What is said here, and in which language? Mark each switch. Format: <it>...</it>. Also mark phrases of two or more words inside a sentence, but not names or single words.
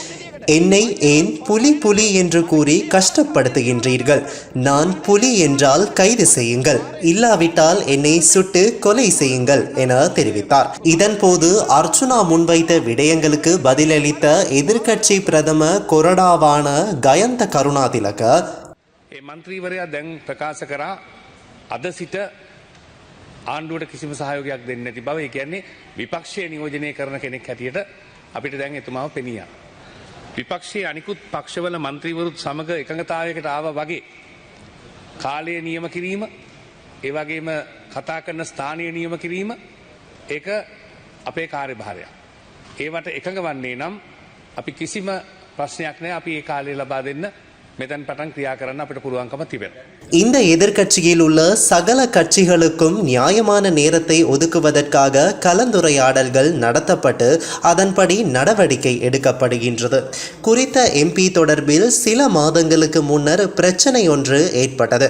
<ta>என்னை ஏன் புலி புலி என்று கூறி கஷ்டப்படுத்துகின்றீர்கள்? நான் புலி என்றால் கைது செய்யுங்கள், இல்லாவிட்டால் என்னை சுட்டு கொலை செய்யுங்கள் என தெரிவித்தார். இதன்போது அர்ச்சுனா முன்வைத்த விடயங்களுக்கு பதிலளித்த எதிர்க்கட்சி பிரதம கொறடாவான கயந்த கருணாதிலக</ta> <si>මන්ත්‍රීවරයා දැන් ප්‍රකාශ කරා අද සිට ආණ්ඩුවට කිසිම සහයෝගයක් දෙන්නේ නැති බව. ඒ කියන්නේ විපක්ෂයේ නියෝජනය කරන කෙනෙක් හැටියට අපිට දැන් එතුමාව පෙනියා. විපක්ෂයේ අනිකුත් පක්ෂවල මන්ත්‍රීවරුත් සමග එකඟතාවයකට ආවා වගේ කාලය නියම කිරීම, ඒ වගේම කතා කරන ස්ථානීය නියම කිරීම ඒක අපේ කාර්යභාරයක්. ඒවට එකඟ වන්නේ නම් අපි කිසිම ප්‍රශ්නයක් නැහැ. අපි ඒ කාලය ලබා දෙන්න මෙතෙන් පටන් ක්‍රියා කරන්න අපිට පුළුවන්කම තිබෙනවා.</si> <ta>இந்த எதிர்க்கட்சியில் உள்ள சகல கட்சிகளுக்கும் நியாயமான நேரத்தை ஒதுக்குவதற்காக கலந்துரையாடல்கள் நடத்தப்பட்டு அதன்படி நடவடிக்கை எடுக்கப்படுகின்றது. குறித்த எம்பி தொடர்பில் சில மாதங்களுக்கு முன்னர் பிரச்சனை ஒன்று ஏற்பட்டது.</ta>